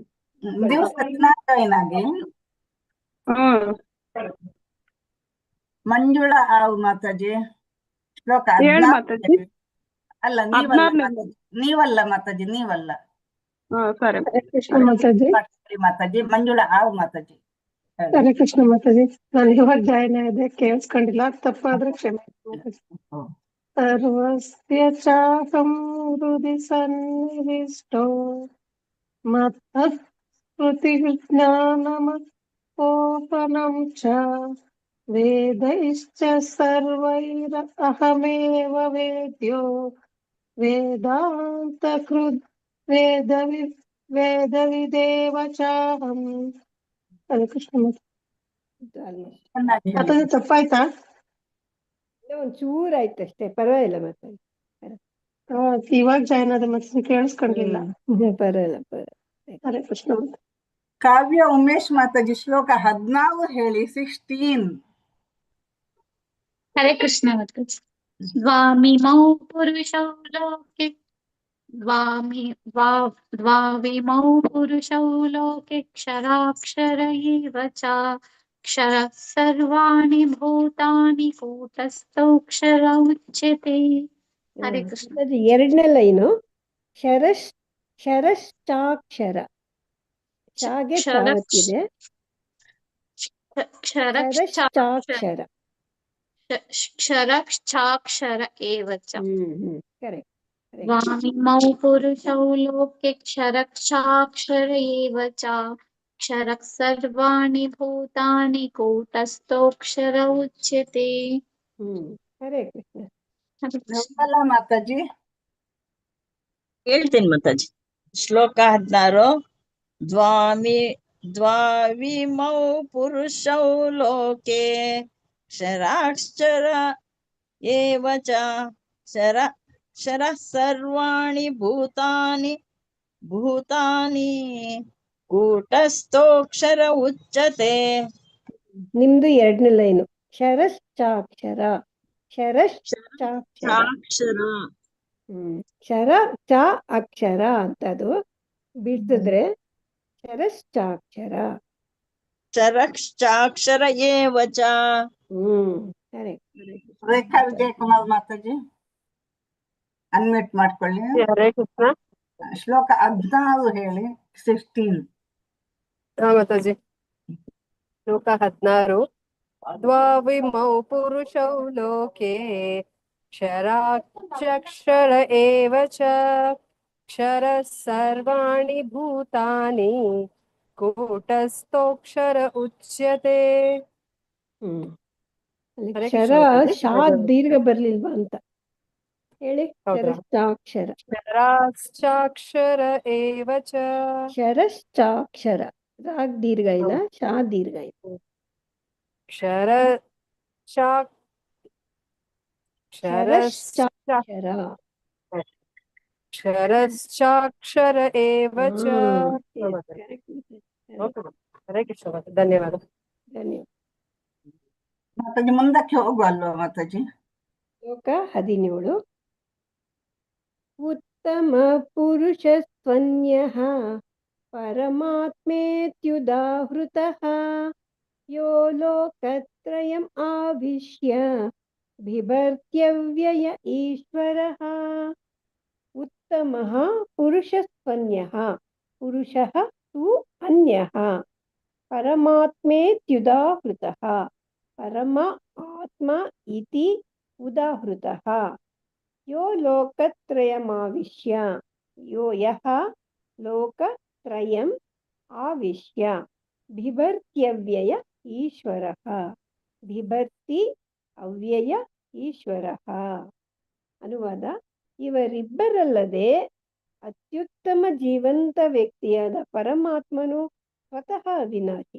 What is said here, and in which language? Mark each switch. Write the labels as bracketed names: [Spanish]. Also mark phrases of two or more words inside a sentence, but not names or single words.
[Kannada] ದಿವಸ ಸತ್ಯನಾರಾಯಣಾಗಿ ಮಂಜುಳಾ ಆವು ಮಾತಾಜಿ, ಶ್ಲೋಕ ಹೇಳಿ 16. ಮಾತಾಜಿ. ಅಲ್ಲ, ನೀವಲ್ಲ ಮಾತಾಜಿ, ನೀವಲ್ಲ. ಸರಿ. ಮಾತಾಜಿ ಮಂಜುಳಾ ಆವು ಮಾತಾಜಿ. ಹರೇ ಕೃಷ್ಣ ಮಾತಾಜಿ, ನಾನು ಇವಾಗ ಜಾಯ್ನ್ ಆಗಿದೆ, ಕೇಳಿಸ್ಕೊಂಡಿಲ್ಲ, ತಪ್ಪಾದ್ರೆ ಕ್ಷಮೆ. [Sanskrit] ಸರ್ವಸ್ಯ ಚಾಹಂ ಹೃದಯ ಸನ್ನಿವಿಷ್ಟೋ ಮತ್ತಃ ಸ್ಮೃತಿ ಜ್ಞಾನಮಪೋಹನಂ ಚ ವೇದೈಶ್ಚ ಸರ್ವೈರ್ ಅಹಮೇವ ವೇದ್ಯೋ ವೇದಾಂತ ಕೃದ್ ವೇದ ವಿದೇವ ಚಾಹಂ. [Kannada] ಹರೇ ಕೃಷ್ಣ ಮಾತಾಜಿ, ತಪ್ಪಾಯ್ತಾ? ಒಂಚೂರು ಆಯ್ತು ಅಷ್ಟೇ, ಪರವಾಗಿಲ್ಲ ಮಾತಾಡಿ. ಇವಾಗ ಜಾಯ್ನ್ ಆದ ಮತ್ತೆ ಕೇಳಿಸ್ಕೊಂಡಿಲ್ಲ. ಪರವಾಗಿಲ್ಲ. ಹರೇ ಕೃಷ್ಣ. ಕಾವ್ಯ ಉಮೇಶ್ ಮಾತಾಜಿ, ಶ್ಲೋಕ 14 ಹೇಳಿ. 16. ಹರೇ ಕೃಷ್ಣ ಮಾತಾಜಿ. [Sanskrit] ದ್ವಾಮಿಮೌ ಪುರುಷೌ ಲೋಕೆ ದ್ವಾವಿಮೌ ಪುರುಷೌ ಲೋಕೆ ಕ್ಷರಾಕ್ಷರ ಏವ ಚ ಕ್ಷರ ಸರ್ವಾಣಿ ಭೂತಾನಿ ಕೂಟಸ್ಥೌಕ್ಷರ ಉಚ್ಯತೆ. [Kannada] ಹರೇ ಕೃಷ್ಣ. ಎರಡನೇ ಲೈನು ಶರಶ್ಚಾಕ್ಷರ. ಶಾಗೆ ತಾವತ್ತಿದೆ. ಶರಶ್ಚಾಕ್ಷರ. [Sanskrit] ಕ್ಷರಶ್ಚಾಕ್ಷರ ಏವ ಚ. [Kannada] ಕರೆಕ್ಟ್. [Sanskrit] ದ್ವಾಮಿಮೌ ಪುರುಷೌ ಲೋಕೆ ಕ್ಷರಶ್ಚಾಕ್ಷರ ಏವ ಚ ಕ್ಷರ ಸರ್ವಾಣಿ ಭೂತಾನಿ ಕೂಟಸ್ಥೋಕ್ಷರ ಉಚ್ಯತೆ. [Kannada] ಹರೇ ಕೃಷ್ಣ. ನಿರ್ಮಲಾ ಮಾತಾಜಿ, ಹೇಳ್ತೀನಿ ಮಾತಾಜಿ. ಶ್ಲೋಕ 16. [Sanskrit] ದ್ವಾವಿಮೌ ಪುರುಷೌ ಲೋಕೆ ಕ್ಷರಾಕ್ಷರ ಏವ ಚ ಕ್ಷರ ಸರ್ವಾಣಿ ಭೂತಾನಿ ಕೂಟಸ್ಥೋಕ್ಷರ ಉಚ್ಯತೆ. [Kannada] ನಿಮ್ದು ಎರಡನೇ ಲೈನು ಶರಶ್ಚಾಕ್ಷರ. ಶರಶ್ಚಾಕ್ಷರ. [Sanskrit] ಶರ ಚ ಅಕ್ಷರ [Kannada] ಅಂತದು ಬಿಡಿಸಿದ್ರೆ ಶರಶ್ಚಾಕ್ಷರ. [Sanskrit] ಶರಶ್ಚಾಕ್ಷರ ಏವ ಚ. [Kannada] ರೇಖಾ ವಿಜಯಕುಮಾರ್ ಮಾತಾಜಿ, ಅನ್ಮ್ಯೂಟ್ ಮಾಡ್ಕೊಳ್ಳಿ. ಹರೇ ಕೃಷ್ಣ. ಶ್ಲೋಕ 16 ಹೇಳಿ. 16. ಮಾತಾಜಿ, ಶ್ಲೋಕ 16. [Sanskrit] ದ್ವಾವಿಮೌ ಪುರುಷೌ ಲೋಕೆ ಕ್ಷರಾಕ್ಷರ ಏವ ಚ ಕ್ಷರ ಸರ್ವಾಣಿ ಭೂತಾನಿ ಕೂಟಸ್ಥೋಕ್ಷರ ಉಚ್ಯತೆ. [Kannada] ಶರ ಶಾ ದೀರ್ಘ ಬರ್ಲಿಲ್ವಾ ಅಂತ ಹೇಳಿ. ಶರಶ್ಚಾಕ್ಷರ. [Sanskrit] ಶರಶ್ಚಾಕ್ಷರ ಏವ ಚ. [Kannada] ಶರಶ್ಚಾಕ್ಷರ. ರಾಗ್ ದೀರ್ಘ ಇಲ್ಲ, ಶಾ ದೀರ್ಘ ಇಲ್ಲ. [Sanskrit] ಶರಶ್ಚಾಕ್ಷರ ಏವ ಚ. [Kannada] ಹರೇ ಕೃಷ್ಣ. ಧನ್ಯವಾದ. ಮಾತಾಜಿ, ಮುಂದಕ್ಕೆ ಹೋಗುವ ಅಲ್ವಾ ಮಾತಾಜಿ? ಶ್ಲೋಕ 17. [Sanskrit] ಉತ್ತಮ ಪುರುಷಸ್ತ್ವನ್ಯಃ ಪರಮಾತ್ಮೇತ್ಯುದಾಹೃತಃ ಯೋ ಲೋಕತ್ರಯಂ ಆವಿಶ್ಯ ಬಿಭರ್ತ್ಯವ್ಯಯ ಈಶ್ವರಃ. ಉತ್ತಮಃ ಪುರುಷಸ್ತ್ವನ್ಯಃ ಪುರುಷಃ ತು ಅನ್ಯಃ ಪರಮಾತ್ಮೇತ್ಯುದಾಹೃತಃ ಪರಮ ಆತ್ಮ ಇತಿ ಉದಾಹೃತಃ ಯೋ ಲೋಕತ್ರಯಮಾವಿಶ್ಯ ಯೋ ಯಃ ಲೋಕತ್ರಯಂ ಆವಿಶ್ಯ ಬಿಭರ್ತ್ಯವ್ಯಯ ಈಶ್ವರಃ ಬಿಭರ್ತಿ ಅವ್ಯಯ ಈಶ್ವರಃ. [Kannada] ಅನುವಾದ: ಇವರಿಬ್ಬರಲ್ಲದೆ ಅತ್ಯುತ್ತಮ ಜೀವಂತ ವ್ಯಕ್ತಿಯಾದ ಪರಮಾತ್ಮನು ಸ್ವತಃ ಅವಿನಾಶಿ.